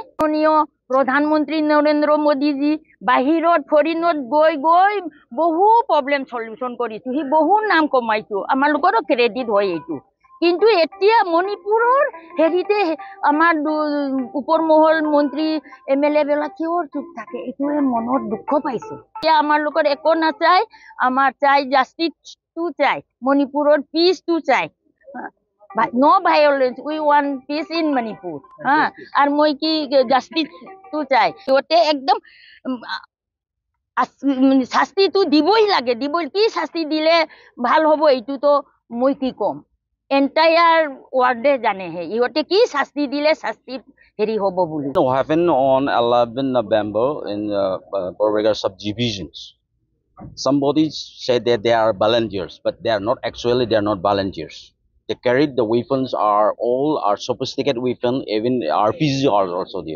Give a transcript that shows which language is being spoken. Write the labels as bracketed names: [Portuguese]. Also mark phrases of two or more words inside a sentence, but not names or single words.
[Assamese] মাননীয় প্ৰধানমন্ত্ৰী নৰেন্দ্ৰ মোদীজী বাহিৰত ফৰিনত গৈ বহু প্ৰব্লেম সলিউশ্যন কৰিছোঁ, সি বহু নাম কমাইছোঁ, আমালোকৰো ক্ৰেডিট হয় এইটো। কিন্তু এতিয়া মণিপুৰৰ হেৰিতে আমাৰ ওপৰমহল মন্ত্ৰী MLA বিলাক কিয় চুপ থাকে, এইটোৱে মনত দুখ পাইছে। এতিয়া আমালোকৰ একো নাচাই, আমাৰ চাই জাষ্টিছটো চাই, মণিপুৰৰ পিচটো চাই। [English] No violence, we want peace in Manipur. [Assamese] আর মই কি জাস্টিস তো চাই, ওতে একদম শাস্তি তো দিবই লাগে, দিবই। কি শাস্তি দিলে ভাল হ'ব এইটো তো মই কি কম, [English] entire world [Assamese] জানে হে ইহতে কি শাস্তি দিলে শাস্তি হেৰি হ'ব বুলি। [English] What happened on 11 November in Borrega subdivisions? Somebody said that they are volunteers, but they are not actually. They are not volunteers. They carried the weapons, all are sophisticated weapons, even RPG are also there.